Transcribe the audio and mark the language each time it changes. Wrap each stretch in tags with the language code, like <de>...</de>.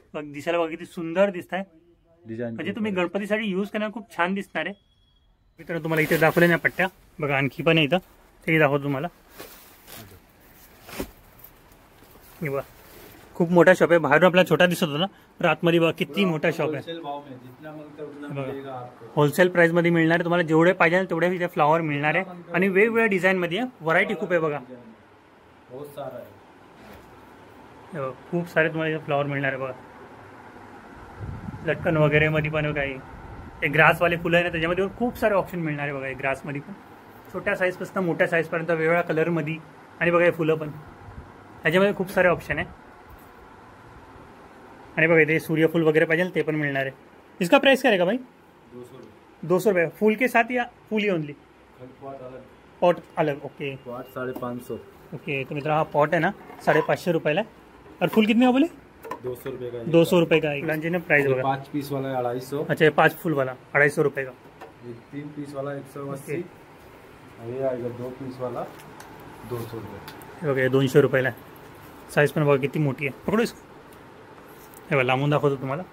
<mr>बघ दिसायला बघा किती सुंदर दिसत आहे. डिजाइन म्हणजे तुम्ही गणपतीसाठी यूज करण्याला खूप छान दिसणार आहे. मित्रांनो तुम्हाला इथे दाखवले ना पट्ट्या, बघा आणखी पण आहे इथं, ते दाखवतो तुम्हाला. हे बघा खूप मोठा शॉप आहे. बाहेरून आपल्याला छोटा दिसत होता ना, तर आतमध्ये बघा किती मोठा शॉप आहे.</mr> <hi>होलसेल भाव में जितना मांगते हैं उतना मिलेगा आपको.</hi> <mr>होलसेल प्राइस मध्ये मिळणार आहे तुम्हाला. जेवढे पाहिजे तेवढे इथे फ्लावर मिळणार आहे. आणि वेगवेगळ्या डिझाईन मध्ये व्हरायटी खूप आहे बघा.</mr> <hi>बहुत सारा है.</hi> <mr>हे बघा, खूप सारे तुम्हाला इथे फ्लावर मिळणार आहे बघा. लटकन वगैरे मध्ये पण काही हे ग्रासवाले फुलं आहे ना, त्याच्यामध्ये पण खूप सारे ऑप्शन मिळणार आहे बघा. हे ग्रासमध्ये पण छोट्या साईजपासून मोठ्या साईजपर्यंत वेगवेगळ्या कलरमध्ये. आणि बघा हे फुलं पण ह्याच्यामध्ये खूप सारे ऑप्शन आहे. आणि बघा इथे सूर्यफूल वगैरे पाहिजे ते पण मिळणार आहे.</mr> <hi>इसका प्राइस क्या रहेगा भाई? 200 रुपये. फूल के साथ या फूल ही ओनली? पॉट अलग. ओके. पॉट 550.</hi> <mr>ओके, तो मित्र हा पॉट है ना 550 रुपयाला है.</mr> <hi>और फूल कितने का बोले? 200 रुपये का. 200 रुपये का.</hi> <mr>फुलांची ना प्राइस बघा.</mr> <hi>5 पीस वाला है 250. अच्छा, ये 5 फूल वाला 250 रुपये का. 3 पीस वाला 180. ये आएगा 2 पीस वाला 200 रुपये.</hi> <mr>ओके 200 रुपयाला आहे. साईज पण बघा किती मोठी आहे. पकडू इसको. हे बघा लांबून दाखवतो तुम्हाला.</mr>